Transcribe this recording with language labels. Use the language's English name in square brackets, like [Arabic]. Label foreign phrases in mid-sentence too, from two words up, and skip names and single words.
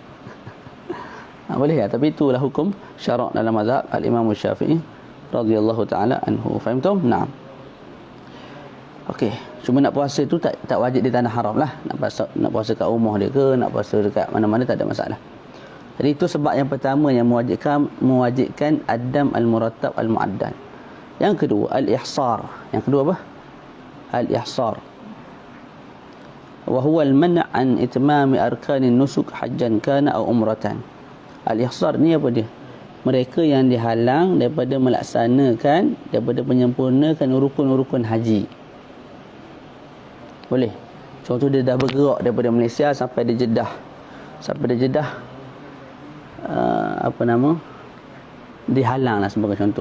[Malay] Boleh ya, tapi itulah hukum syarak dalam mazhab al-Imam Syafi'i [Arabic] radhiyallahu taala anhu. [Malay] Faham tu? Naam. Okey, cuma nak puasa tu tak wajib di tanah haram lah. Nak puasa kat rumah dia ke, nak puasa dekat mana-mana tak ada masalah. Jadi itu sebab yang pertama yang mewajibkan [Arabic] ad-dam al-murattab al-mu'addal. [Malay] Yang kedua, al-ihsar. Yang kedua apa? Al-ihsar. [Arabic] وهو المنع عن إتمام أركان النسك حجا كان أو عمرة. [Malay] Al-ihsar ni apa dia? Mereka yang dihalang daripada melaksanakan, daripada menyempurnakan rukun-rukun haji. Boleh. Contoh dia dah bergerak daripada Malaysia sampai di Jeddah. Sampai di Jeddah dihalang lah sebagai contoh.